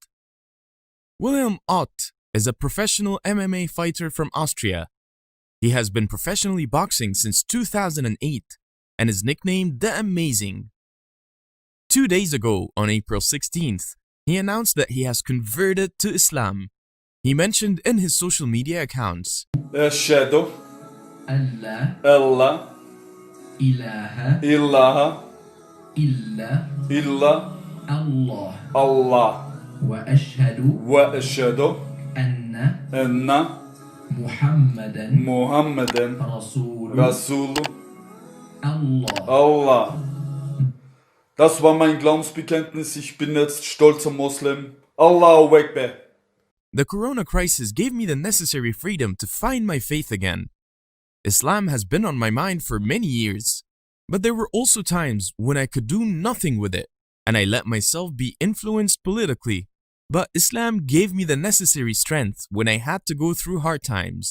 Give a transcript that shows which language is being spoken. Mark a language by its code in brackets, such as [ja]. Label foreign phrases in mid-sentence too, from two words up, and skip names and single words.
[en] Wilhelm Ott is a professional MMA fighter from Austria. He has been professionally boxing since 2008 and is nicknamed The Amazing. 2 days ago, on April 16th, he announced that he has converted to Islam. He mentioned in his social media accounts, [ar] أشهد ألا ألا إله إله إلا إلا الله الله وأشهد وأشهد أن أن محمدا محمدا رسول رسول الله. Allah. [de] Das war mein Glaubensbekenntnis. Ich bin jetzt stolzer Muslim. [ar] الله أكبر. [en] "The corona crisis gave me the necessary freedom to find my faith again. Islam has been on my mind for many years, but there were also times when I could do nothing with it, and I let myself be influenced politically. But Islam gave me the necessary strength when I had to go through hard times.